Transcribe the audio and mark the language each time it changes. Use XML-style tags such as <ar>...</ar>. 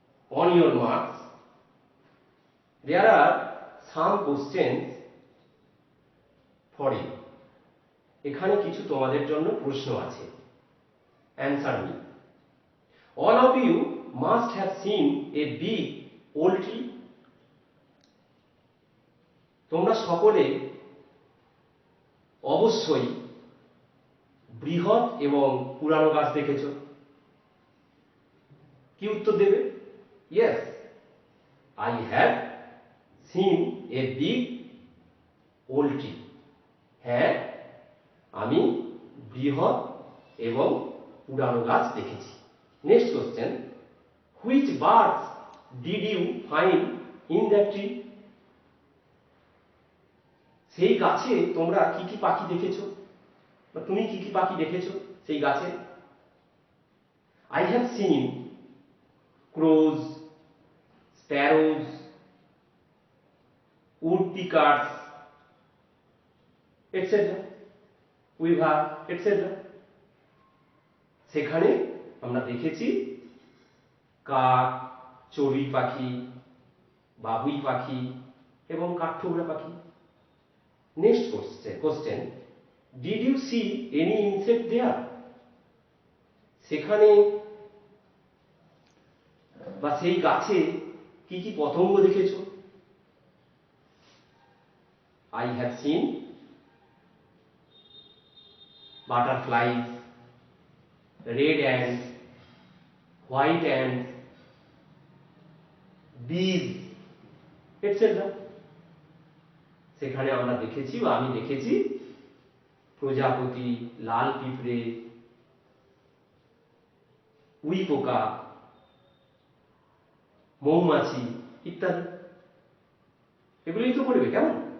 <en>On your marks, there are some questions for you.</en> <bn>এখানে কিছু তোমাদের জন্য প্রশ্ন আছে।</bn> <en>Answer me. All of you must have seen a big old tree.</en> <bn>তোমরা সকলে অবশ্যই বৃহৎ এবং পুরানো গাছ দেখেছো। কি উত্তর দেবে?</bn> <en>Yes, I have seen a big old tree.</en> <bn>হ্যাঁ, আমি বৃহৎ এবং পুরানো গাছ দেখেছি।</bn> <en>Next question, which birds did you find in that tree?</en> <bn>সেই গাছে তোমরা কি কি পাখি দেখেছো, বা তুমি কি কি পাখি দেখেছো সেই গাছে?</bn> <en>I have seen crows, sparrows, woodpeckers, etc. weaver, etc.</en> <bn>সেখানে আমরা দেখেছি কাক, চড়ুই পাখি, বাবুই পাখি এবং কাঠঠোকরা পাখি।</bn> <en>Next question, did you see any insect there?</en> <bn>সেখানে বা সেই গাছে কি কি পতঙ্গ দেখেছো?</bn> <en>I have seen butterflies, red ants, white ants, bees, etc.</en> <bn>সেখানে আমরা দেখেছি বা আমি দেখেছি প্রজাপতি, লাল পিঁপড়ে, উই পোকা, মৌমাছি ইত্যাদি। এগুলোই তো পড়বে, কেমন?</bn>